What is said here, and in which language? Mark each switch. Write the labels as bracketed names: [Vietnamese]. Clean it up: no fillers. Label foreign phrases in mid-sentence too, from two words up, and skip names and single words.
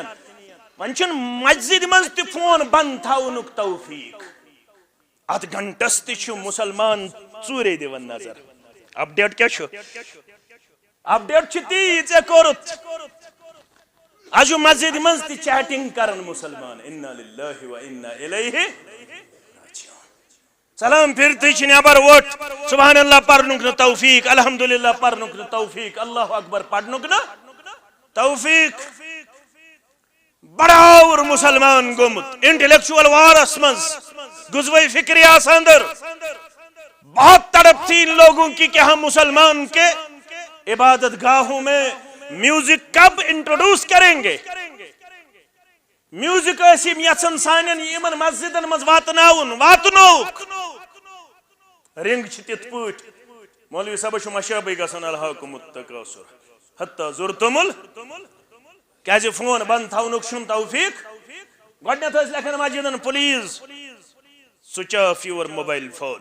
[Kashmiri] وۄنۍ چھُنہٕ مسجد منٛز تہِ فون بنٛد تھاونُک توفیق. اتھ گھنٹس تہِ چھُ مسلمان ژوٗرے دِوان نظر. اپڈیٹ کیا چھُ؟ اپڈیٹ چھُ تی ژےٚ کوٚرُتھ. آج مسجد منٛز تہِ چیٹنگ کران مسلمان. [Arabic] انا للہ و انا الیہ راجعون. [Kashmiri] سلام پھرتٕے چھِ نٮ۪بر ووٚٹھ، [Arabic] سبحان اللہ [Kashmiri] پرنُک نہٕ توفیق، الحمدللہ پرنُک نہٕ توفیق، [Arabic] اللہ اکبر [Kashmiri] پرنُک نہٕ توفیق. بڑاور مسلمان گوٚمُت انٹلیکچوئل وارس منٛز، غزوہ فکری اندر. [Urdu] بہت تڑپ تھی ان لوگوں کی کہ ہم مسلمان کے عبادت گاہوں میں میوزک کب انٹروڈیوس کریں گے. [Kashmiri] میوزک ٲسۍ یژھان سانٮ۪ن یِمن مسجدن منٛز واتناوُن، واتنووُکھ. رنگ چھِ تِتھ پٲٹھۍ. مولوی صٲبس چھُ مشابے گژھان [Arabic] الہاکُم التکاثر حتی زرتم [Kashmiri] کیازِ فون بند تھاونُک چھُنہٕ توفیق. گۄڈنٮ۪تھ ٲسۍ لیکھان مسجدن [English] please switch off your mobile phone.